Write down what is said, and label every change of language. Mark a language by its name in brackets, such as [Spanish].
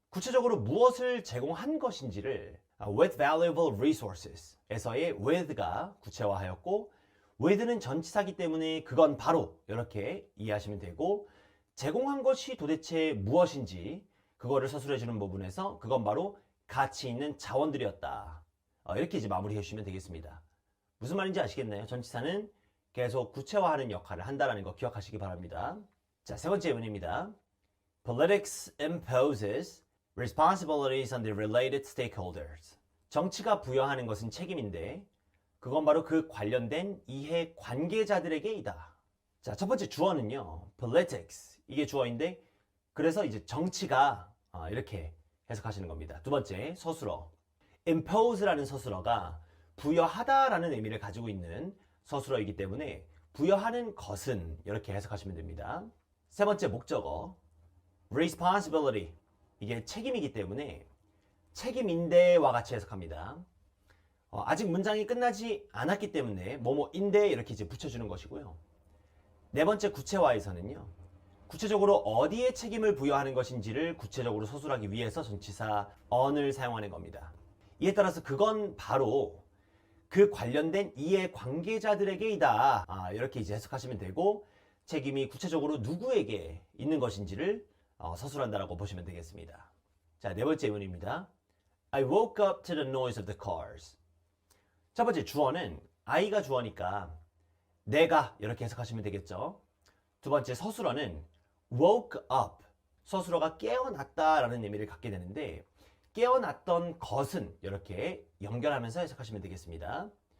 [Korean] 구체적으로 무엇을 제공한 것인지를 [English] with valuable resources [Korean] 에서의 with가 구체화하였고 with는 전치사기 때문에 그건 바로 이렇게 이해하시면 되고 제공한 것이 도대체 무엇인지 그거를 서술해 주는 부분에서 그건 바로 가치 있는 자원들이었다. 이렇게 이제 마무리해 주시면 되겠습니다. 무슨 말인지 아시겠나요? 전치사는 계속 구체화하는 역할을 한다는 거 기억하시기 바랍니다. 자, 세 번째 예문입니다. [English] Politics imposes responsibilities on the related stakeholders. [Korean] 정치가 부여하는 것은 책임인데 그건 바로 그 관련된 이해 관계자들에게이다. 자, 첫 번째 주어는요. politics 이게 주어인데 그래서 이제 정치가 이렇게 해석하시는 겁니다. 두 번째 서술어 impose라는 서술어가 부여하다라는 의미를 가지고 있는 서술어이기 때문에 부여하는 것은 이렇게 해석하시면 됩니다. 세 번째 목적어 responsibility 이게 책임이기 때문에 책임인데와 같이 해석합니다. 아직 문장이 끝나지 않았기 때문에 뭐뭐인데 이렇게 이제 붙여주는 것이고요. 네 번째 구체화에서는요. 구체적으로 어디에 책임을 부여하는 것인지를 구체적으로 서술하기 위해서 전치사 on을 사용하는 겁니다. 이에 따라서 그건 바로 그 관련된 이해 관계자들에게이다. 이렇게 이제 해석하시면 되고 책임이 구체적으로 누구에게 있는 것인지를 서술한다라고 보시면 되겠습니다. 자, 네 번째 예문입니다. [English] I woke up to the noise of the cars. [Korean] 첫 번째 주어는 I가 주어니까 내가 이렇게 해석하시면 되겠죠. 두 번째 서술어는 [English] woke up. [Korean] 서술어가 깨어났다라는 의미를 갖게 되는데 깨어났던 것은 이렇게 연결하면서 해석하시면 되겠습니다.